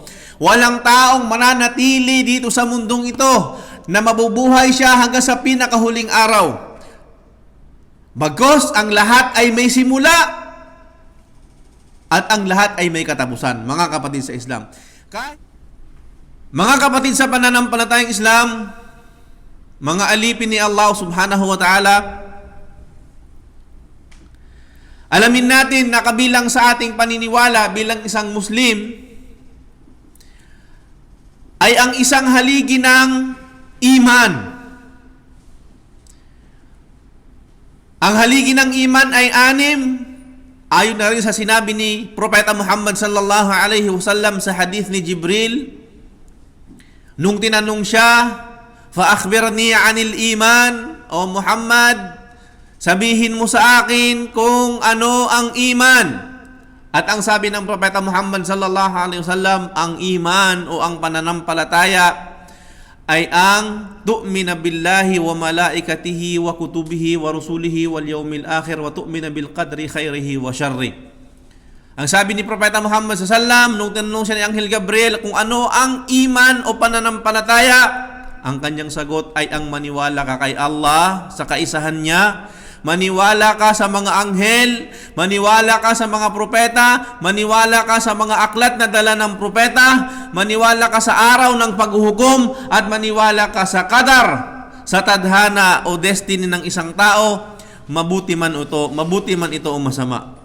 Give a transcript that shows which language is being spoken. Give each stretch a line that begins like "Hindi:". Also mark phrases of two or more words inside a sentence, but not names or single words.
Filipino: Walang taong mananatili dito sa mundong ito na mabubuhay siya hanggang sa pinakahuling araw. Bagos ang lahat ay may simula at ang lahat ay may katapusan, mga kapatid sa Islam. Mga kapatid sa pananampalatayang Islam, mga alipin ni Allah
Arabic: سبحانه وتعالى,
Filipino: alamin natin na kabilang sa ating paniniwala bilang isang Muslim ay ang isang haligi ng iman. Ang haligi ng iman ay 6, ayon na rin sa sinabi ni Propeta Muhammad
Arabic: صلى الله عليه وسلم
Filipino: sa hadith ni Jibril, nung tinanong siya,
Arabic: "فأخبرني عن الإيمان," o Muhammad,
Filipino: sabihin mo sa akin kung ano ang iman. At ang sabi ng Propeta Muhammad
Arabic: صلى الله عليه وسلم,
Filipino: ang iman o ang pananampalataya ay ang
Arabic: تؤمن بالله وملائكته وكتبه ورسله واليوم الآخر وتؤمن بالقدر خيره وشره.
Filipino: Ang sabi ni Propeta Muhammad
Arabic: صلى الله عليه وسلم
Filipino: nung tinanong siya ni Anghel Gabriel kung ano ang iman o pananampalataya, ang kanyang sagot ay ang maniwala ka kay Allah sa kaisahan niya, maniwala ka sa mga anghel, maniwala ka sa mga propeta, maniwala ka sa mga aklat na dala ng propeta, maniwala ka sa araw ng paghuhukom, at maniwala ka sa qadar, sa tadhana o destiny ng isang tao, mabuti man ito o masama.